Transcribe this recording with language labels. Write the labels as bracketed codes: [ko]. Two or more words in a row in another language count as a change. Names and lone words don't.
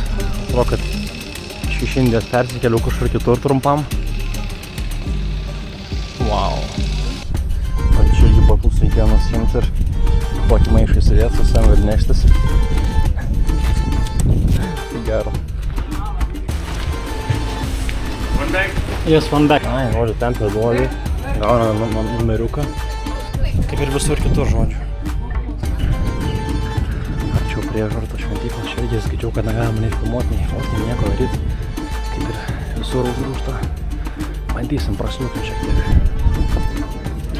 [lt] Atrodo, kad iš Indijos persikėliau kažkur kitur trumpam. Wow. Man čia irgi batus reikėjo nusimti ir tokį maišą įsidėti su savim ir neštis. Gero. [en] One bag? Yes, one bag. [lt] Ai, žodžiu, ten priduoli, gauna numeriuką. Kaip ir visur kitur, žodžiu. Priežarto šventyklos, čia irgi skaičiau, kad negalima nei filmuoti, nei fototi, nieko daryti. Kaip ir visur užrūšta. Bandysim prasliukti šiek tiek.